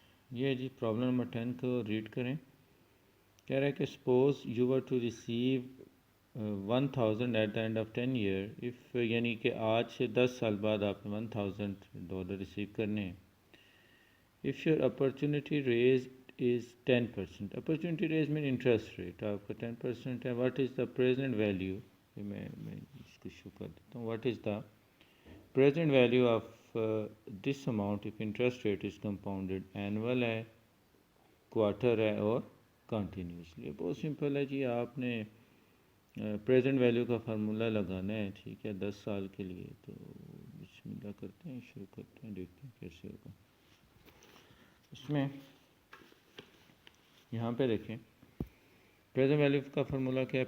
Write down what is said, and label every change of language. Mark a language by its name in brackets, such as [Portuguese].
[Urdu] یہ جی problem number 10 کو red کریں. کہہ رہا ہے کہ [English] suppose you were to receive 1000 at the end of 10 year of, [Urdu] یعنی کہ آج سے 10 سال بعد آپ نے $1000 ریسیو کرنے ہیں. [English] If your opportunity rate is 10%. [Urdu] Opportunity raise main interest rate آپ کا 10% ہے. [English] What is the present value? [Urdu] میں اس کو شو کر دیتا ہوں. [English] What is the present value of this amount if interest rate is compounded, annual ہے، quarter ہے اور continuously. [Urdu] بہت سمپل ہے جی. آپ نے پریزنٹ ویلیو کا فارمولا لگانا ہے. ٹھیک ہے، 10 سال کے لیے. تو بسم اللہ کرتے ہیں، شروع کرتے ہیں، دیکھتے ہیں کیسے ہوگا. اس میں یہاں پہ دیکھیں پریزنٹ ویلیو کا فارمولا کیا ہے.